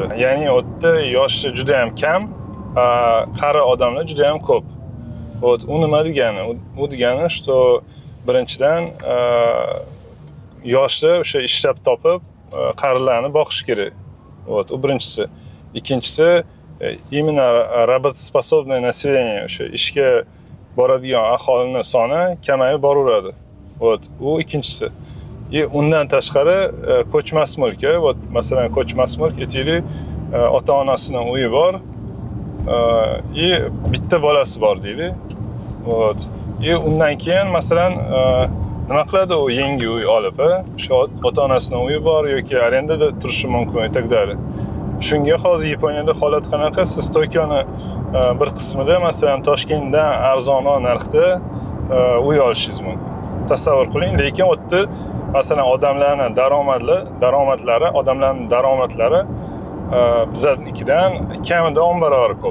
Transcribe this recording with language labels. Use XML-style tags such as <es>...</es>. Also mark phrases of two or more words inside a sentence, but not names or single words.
<uz>Ya'ni o'tda yoshi juda ham kam, qari odamlar juda ham ko'p. U nima degani? U degani, что birinchidan yoshlar o'sha ishlab topib qarilarni boqish kerak. U birinchisi. Ikkinchisi,</uz> <ru>именно работоспособное население,</ru> <uz>o'sha ishga boradigan aholining soni kamayib boraveradi. U ikkinchisi. Undan tashqari ko'chmas mulk, masalan ko'chmas mulk aytaylik, ota-onasining uyi bor, bitta bolasi bor deylik. Undan keyin masalan nima qiladi u yangi uy olib, o'sha ota-onasining uyi bor yoki arendada turishi mumkin</uz> <ru>и так далее.</ru> <uz>Shunga hozir Yaponiyada holat qanaqa? Siz Tokioni bir qismida, masalan Toshkentdan arzonroq narxda uy olishingiz mumkin. Tasavvur qiling, lekin u yerda masalan odamlarning daromadlari biznikidan kamida 10 barobar ko'p.</uz>